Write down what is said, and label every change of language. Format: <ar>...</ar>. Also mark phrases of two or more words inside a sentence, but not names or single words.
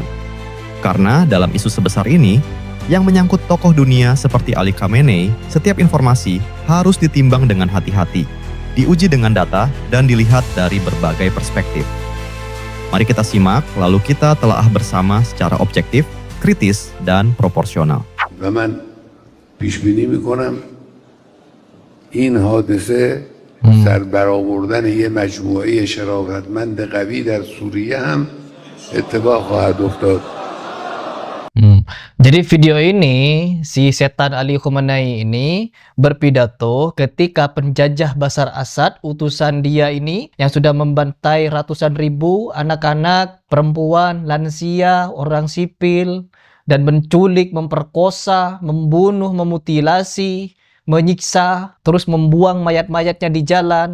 <id>Karena dalam isu sebesar ini, yang menyangkut tokoh dunia seperti Ali Khamenei, setiap informasi harus ditimbang dengan hati-hati, diuji dengan data, dan dilihat dari berbagai perspektif. Mari kita simak, lalu kita telaah bersama secara objektif, kritis, dan proporsional.</id> <fa>و من پیش بینی میکنم این حادثه سر برآوردن یه مجموعه شرافتمند قوی در سوریه هم اتفاق خواهد افتاد.</fa> <id>Jadi video ini, si setan Ali Khamenei ini berpidato ketika penjajah Bashar Assad, utusan dia ini yang sudah membantai ratusan ribu anak-anak, perempuan, lansia, orang sipil, dan menculik, memperkosa, membunuh, memutilasi, menyiksa, terus membuang mayat-mayatnya di jalan.</id>